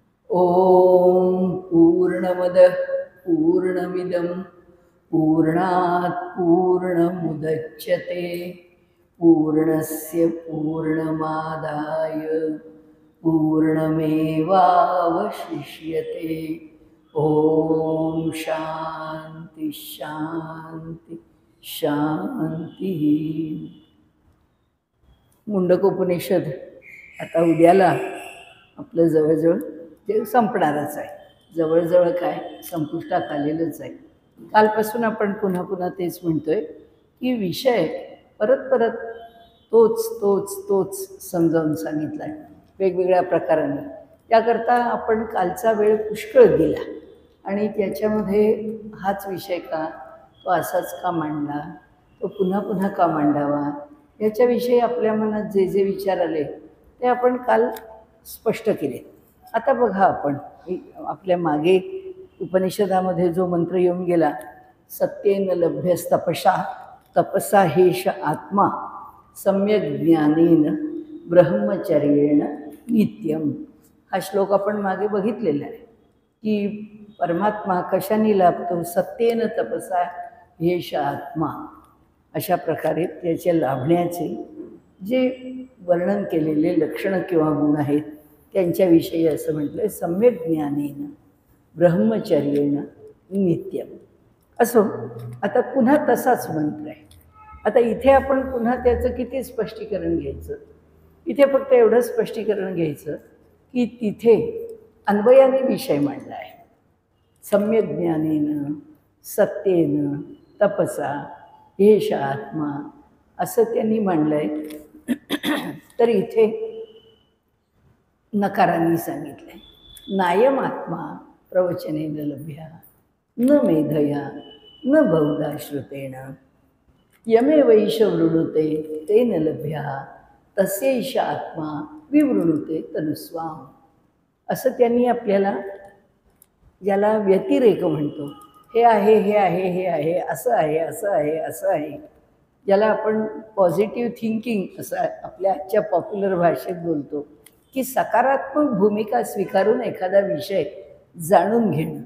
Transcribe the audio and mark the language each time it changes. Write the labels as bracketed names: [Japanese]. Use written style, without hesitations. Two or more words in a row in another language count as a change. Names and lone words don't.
[Sanskrit] ॐ पूर्णमदः पूर्णमिदं पूर्णात् पूर्णमुदच्यते पूर्णस्य पूर्णमादाय पूर्णमेवावशिष्यते। ॐ शान्ति शान्ति शान्तिः। [Marathi] मुंडकोपनिषद आता उद्याला आपलं जवळजवळ ते संपणारच आहे. जवळजवळ काय संपुष्टात आलेलंच आहे. कालपासून आपण पुन्हा पुन्हा तेच म्हणतोय की विषय परत परत तोच तोच तोच समजावून सांगितला आहे वेगवेगळ्या प्रकारांनी. त्याकरता आपण कालचा वेळ पुष्कळ दिला आणि त्याच्यामध्ये हाच विषय का, तो असाच का मांडला, तो पुन्हा पुन्हा का मांडावा, याच्याविषयी आपल्या मनात जे जे विचार आले ते आपण काल स्पष्ट केले. आता बघा, आपण आपल्या मागे उपनिषदामध्ये जो मंत्र येऊन गेला, [Sanskrit] सत्येन लभ्यस्तपसा तपसा हेश आत्मा सम्यक ज्ञानेन ब्रह्मचर्येण नित्यम, [Marathi] हा श्लोक आपण मागे बघितलेला आहे की परमात्मा कशाने लाभतो, [Sanskrit] सत्येन तपसा हेश आत्मा. [Marathi] अशा प्रकारे त्याच्या लाभण्याचे जे वर्णन केलेले लक्षणं किंवा गुण आहेत त्यांच्याविषयी असं म्हटलं, [Sanskrit] सम्यक ज्ञानेन ब्रह्मचर्येण नित्यम. [Marathi] असो, आता पुन्हा तसाच मंत्र आहे. आता इथे आपण पुन्हा त्याचं किती स्पष्टीकरण घ्यायचं? इथे फक्त एवढं स्पष्टीकरण घ्यायचं की तिथे अन्वयाने विषय मांडला आहे. [Sanskrit] सम्यक ज्ञानेन सत्येन तपसा हेश आत्मा [Marathi] असं त्यांनी मांडलं आहे. तर इथे नकारांनी सांगितलं आहे, [Sanskrit] नायम आत्मा प्रवचनेन लभ्या न मेधया न बहुधा श्रुतेन यमे वैष वृणुते तेन लभ्या तस्यैष आत्मा विवृणुते तनुस्वाम. [Marathi] असं त्यांनी आपल्याला, ज्याला व्यतिरेक म्हणतो, हे आहे हे आहे हे आहे, असं आहे असं आहे असं आहे, ज्याला आपण [English] positive thinking [Marathi] असं आपल्या आजच्या पॉप्युलर भाषेत बोलतो, की सकारात्मक भूमिका स्वीकारून एखादा विषय जाणून घेणं.